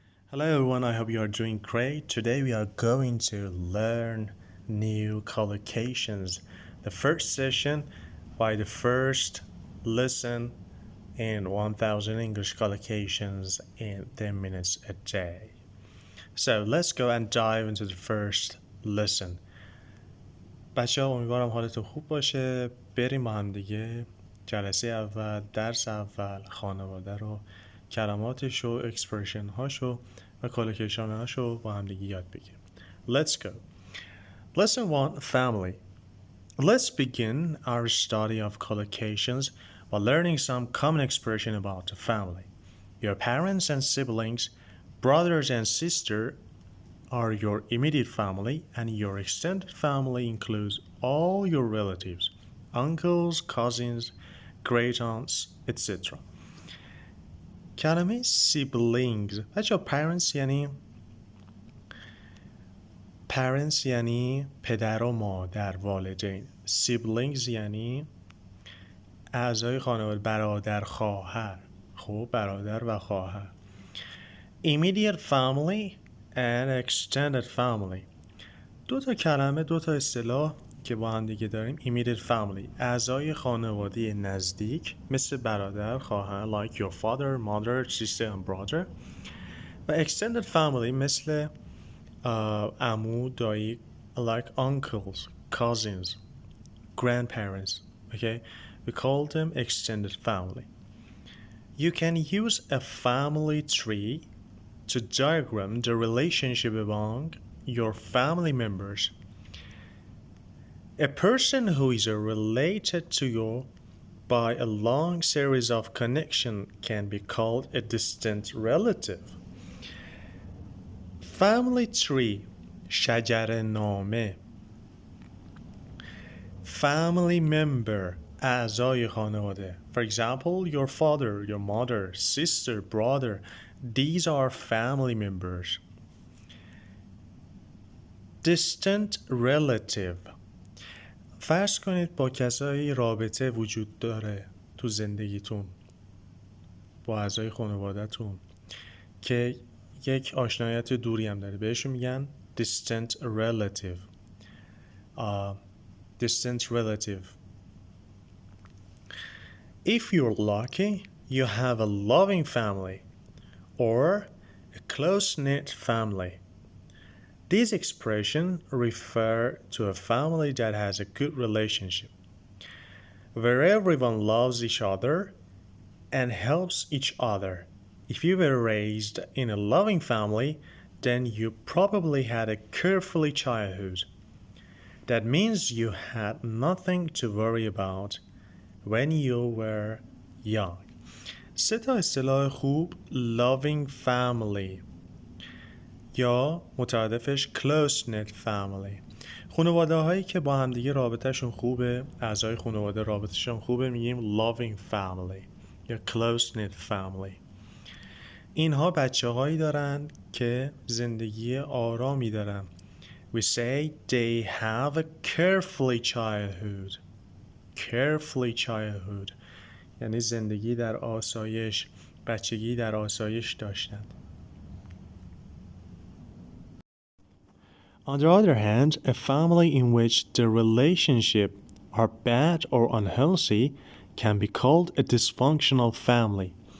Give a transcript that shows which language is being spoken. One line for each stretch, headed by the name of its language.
English: Hello everyone, I hope you are doing great. Today we are going to learn new collocations. The first session by the first lesson in 1000 English collocations in 10 minutes a day. So let's go and dive into the first lesson.
Persian: بچه ها امیدوارم حالتون خوب باشه. بریم با هم دیگه جلسه اول، درس اول، خانواده رو، کلماتش و اکسپرشن هاشو و کالوکیشن هاشو با هم دیگه یاد بگیریم.
English: Let's go. Lesson 1, Family. Let's begin our study of collocations by learning some common expression about the family. Your parents and siblings, brothers and sisters are your immediate family, and your extended family includes all your relatives, uncles, cousins, great aunts, etc.
Persian: کلمه siblings بچه parents یعنی پدر و مادر، والدین. siblings یعنی اعضای خانواده، برادر خواهر. خب برادر و خواهر.
English: immediate family and extended family.
Persian: دو تا کلمه، دو تا اصطلاح که با هم دیگه داریم.
English: immediate family
Persian: اعضای خانواده نزدیک مثل برادر خواهر
English: like your father, mother, sister and brother. و extended family
Persian: مثل عمو، دایی
English: like uncles, cousins, grandparents. Okay, we call them extended family. You can use a family tree to diagram the relationship among your family members. A person who is related to you by a long series of connection can be called a distant relative.
Persian: Family tree شجره نامه. Family member اعضای خانواده.
English: For example, your father, your mother, sister, brother. These are family members. Distant relative.
Persian: فرض کنید با کسایی رابطه وجود داره تو زندگیتون، با اعضای خانواده‌تون که یک آشنایت دوری هم داره، بهشون میگن distant relative.
English: Distant relative. If you're lucky, you have a loving family or a close-knit family. These expressions refer to a family that has a good relationship, where everyone loves each other and helps each other. If you were raised in a loving family, then you probably had a carefree childhood. That means you had nothing to worry about when you were young.
Persian: سه تا اصطلاح خوب: loving family یا مترادفش close knit family. خانواده هایی که با همدیگه رابطهشون خوبه، اعضای خانواده رابطهشون خوبه، میگیم loving family یا close knit family. اینها بچه هایی دارن که زندگی آرامی دارن.
English: We say they have a carefree childhood.
Persian: Carefree childhood یعنی زندگی در آسایش، بچگی در آسایش داشتند.
English: On the other hand, a family in which the relationship are bad or unhealthy can be called a dysfunctional family.